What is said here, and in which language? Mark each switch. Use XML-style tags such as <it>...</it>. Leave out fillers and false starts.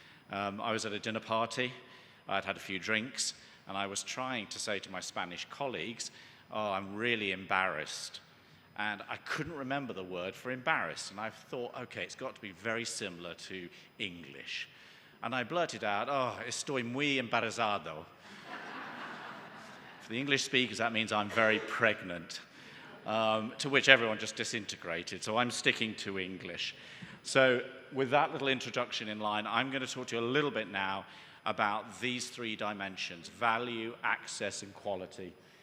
<en>I was at a dinner party, I'd had a few drinks, and I was trying to say to my Spanish colleagues, oh, I'm really embarrassed. And I couldn't remember the word for embarrassed, and I thought, okay, it's got to be very similar to English. And I blurted out, oh,</en> <es>estoy muy embarazado.</es> <en>For the English speakers, that means I'm very pregnant. To which everyone just disintegrated, so I'm sticking to English. So with that little introduction in line, I'm going to talk to you a little bit now about these three dimensions: value, access, and quality.</en>